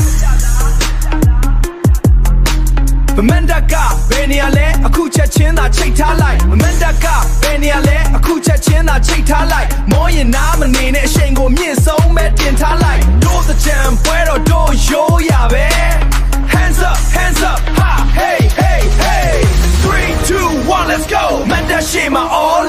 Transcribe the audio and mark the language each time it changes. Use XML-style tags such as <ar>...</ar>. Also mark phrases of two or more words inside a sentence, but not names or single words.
<my>မမန်တကဘယ်နေ ရာလဲအခုချက်ချင်းသာချိတ်ထားလိုက်မမန်တကဘယ်နေရာလဲအခုချက်ချင်းသာချိတ်ထားလိုက်မောရင်နားမနေနဲ့အရှိန်ကိုမြင့်ဆုံးမဲ့တင်ထားလိုက်တို့စကြံပွဲတော့တို့ရိုးရပဲ</my> <en>Hands up ha hey hey hey 3 2 1 let's go</en> <my>မန်တရှိမှာ</my>